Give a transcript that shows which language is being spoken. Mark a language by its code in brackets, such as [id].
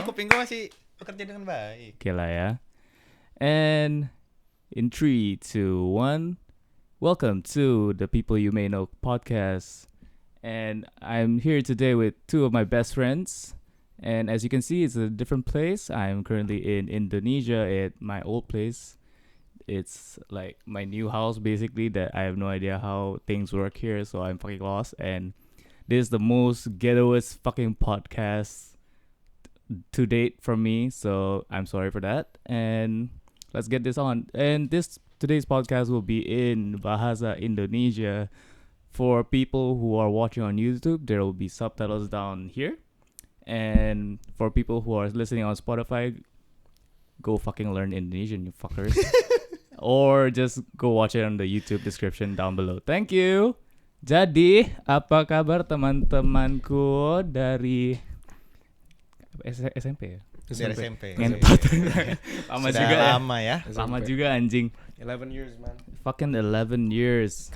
[id] Kuping gue masih bekerja dengan baik. Oke lah ya. [en] And in 3, 2, 1, welcome to the People You May Know podcast. And I'm here today with two of my best friends. And as you can see, it's a different place. I'm currently in Indonesia at my old place. It's like my new house basically that I have no idea how things work here, so I'm fucking lost. And this is the most ghettoest fucking podcast to date from me, so I'm sorry for that. And let's get this on. And today's podcast will be in Bahasa Indonesia. For people who are watching on YouTube, there will be subtitles down here. And for people who are listening on Spotify, go fucking learn Indonesian, you fuckers. Or just go watch it on the YouTube description down below. Thank you. [id] Jadi, apa kabar teman-temanku dari SMP ya? Dari SMP. Ngentot. Lama Sudah juga ya. lama ya. Lama juga anjing. [en] 11 years man. Fucking 11 years.